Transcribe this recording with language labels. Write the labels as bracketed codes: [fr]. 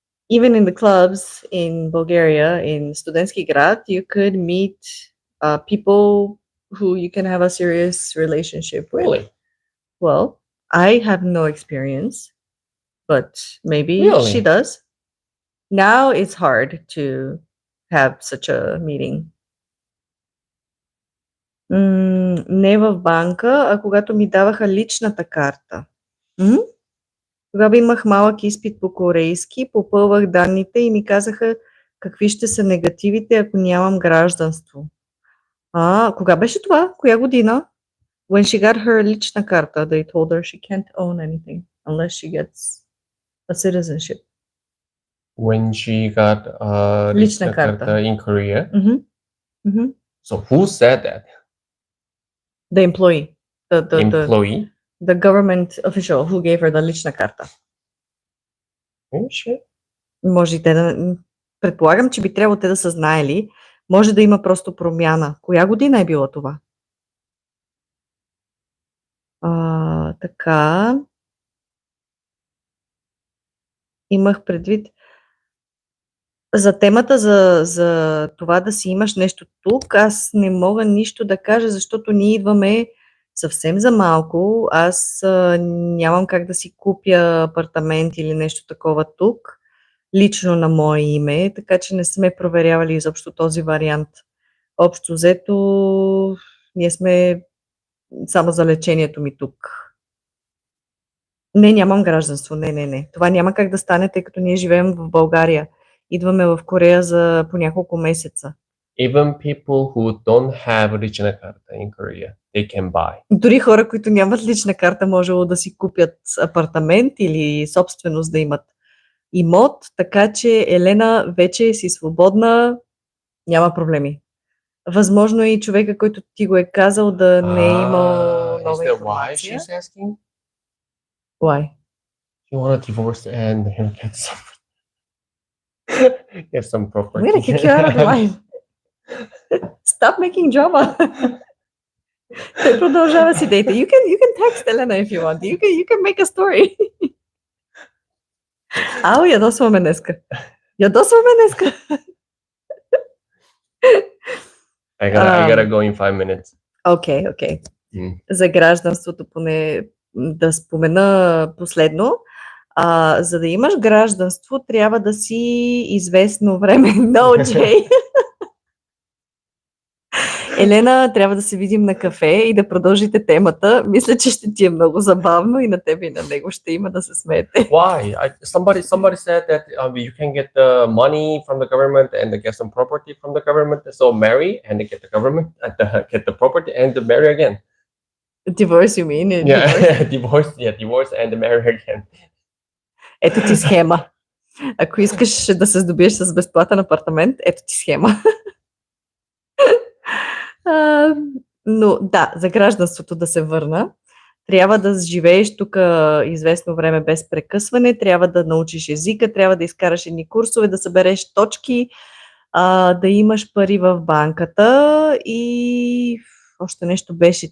[en] Even in the clubs in Bulgaria, in Studentski Grad, you could meet people who you can have a serious relationship with. Really? Well, I have no experience, but maybe Really? she does. Now it's hard to have such a meeting. [bg] Не в банка, а когато ми даваха личната карта. Тогава имах малък изпит по корейски, попълвах данните и ми казаха какви ще са негативите, ако нямам гражданство. Кога беше това? Коя година? [en] When she got her лична карта, they told her she can't own anything unless she gets a citizenship. When she got [bg] лична карта [en] in Korea? So who said that? The employee. Employee? The government official who gave her the лична карта. [bg] Може и те да... Предполагам, че би трябвало те да са знаели. Може да има просто промяна. Коя година е било това? Така. Имах предвид за темата за това да си имаш нещо тук. Аз не мога нищо да кажа, защото ние идваме съвсем за малко. Аз нямам как да си купя апартамент или нещо такова тук, лично на мое име, така че не сме проверявали изобщо този вариант. Общо взето, ние сме само за лечението ми тук. Не, нямам гражданство. Не. Това няма как да стане, тъй като ние живеем в България. Идваме в Корея за по няколко месеца. [en] Even people who don't have лична карта in Korea, they can buy. [bg] Дори хора, които нямат лична карта, можело да си купят апартамент или собственост да имат имот, така че Елена вече си свободна, няма проблеми. Възможно е и човека, който ти го е казал, да не е имал нова информация. [en] Why she's asking? Why? You want to divorce and get some property. I'm gonna kick you out of the line. Stop making drama. [bg] Той продължава си дейта. [en] You can text Elena if you want. You can make a story. [bg] Ядосваме днеска. [en] I gotta go in 5 minutes. [bg] Okay. За гражданството поне да спомена последно. За да имаш гражданство, трябва да си известно време. [en] No, Jay. [bg] Елена, трябва да се видим на кафе и да продължите темата. Мисля, че ще ти е много забавно и на тебе и на него ще има да се смеете. [en] Why? Somebody said that you can get the money from the government and get some property from the government. So marry and get the government, get the property and marry again. Divorce, you mean? Divorce and marry again. [bg] Ето ти схема. Ако искаш да се здобиеш с безплатен апартамент, ето ти схема. Но да, за гражданството да се върна. Трябва да живееш тук известно време без прекъсване, трябва да научиш езика, трябва да изкараш едни курсове, да събереш точки, да имаш пари в банката и още нещо беше.